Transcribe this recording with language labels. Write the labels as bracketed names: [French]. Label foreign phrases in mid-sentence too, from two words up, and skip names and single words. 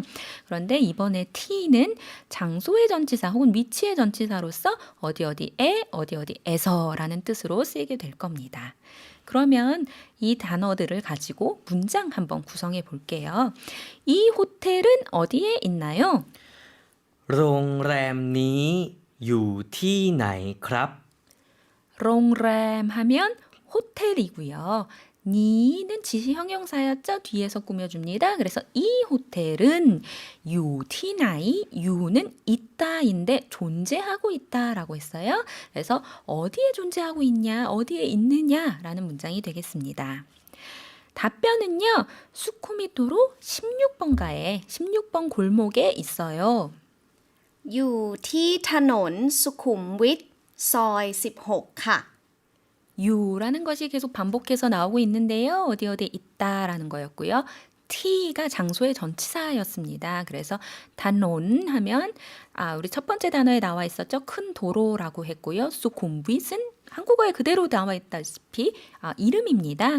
[Korean] 그런데 이번에 T는 장소의 전치사 혹은 위치의 전치사로서 어디 어디에 어디 어디에서라는 뜻으로 쓰이게 될 겁니다. 그러면 이 단어들을 가지고 문장 한번 구성해 볼게요. 이 호텔은 어디에 있나요? [Thai] โรงแรมนี้อยู่ที่ไหนครับ [Korean] 롱램 하면 호텔이고요. 니는 지시 형용사였죠? 뒤에서 꾸며줍니다. 그래서 이 호텔은 유티나이, 유는 있다인데 존재하고 있다라고 했어요. 그래서 어디에 존재하고 있냐, 어디에 있느냐라는 문장이 되겠습니다. 답변은요. 수쿠미토로 16번가에 16번 골목에 있어요. [Thai] อยู่ที่ถนนสุขุมวิทซอย16ค่ะ [Korean] 유라는 것이 계속 반복해서 나오고 있는데요. 어디 어디에 있다라는 거였고요. T가 장소의 전치사였습니다. 그래서 단온 하면 우리 첫 번째 단어에 나와 있었죠. 큰 도로라고 했고요. 수쿰빗은 한국어에 그대로 나와 있다시피 이름입니다.